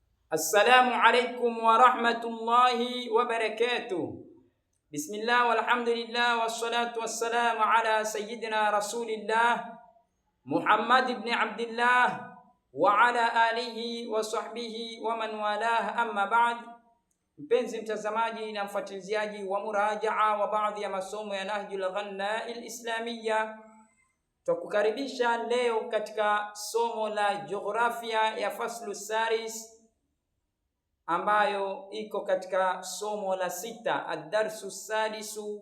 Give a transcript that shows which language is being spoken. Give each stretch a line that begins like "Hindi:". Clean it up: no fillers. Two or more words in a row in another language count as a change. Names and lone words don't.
Arabic: السلام عليكم ورحمة الله وبركاته. بسم الله والحمد لله والصلاة والسلام على سيدنا رسول الله محمد بن عبد الله وعلى آله وصحبه ومن والاه، أما بعد.
Swahili: Mpenzi mtazamaji na mfuatiliaji wa murajaa wa baadhi ya masomo ya Nahjul Ghanna al-Islamiyya, tukukaribisha leo katika somo la jiografia ya
Arabic: فصل سارس
Swahili: ambayo iko katika somo la sita,
Arabic: الدرس السادس.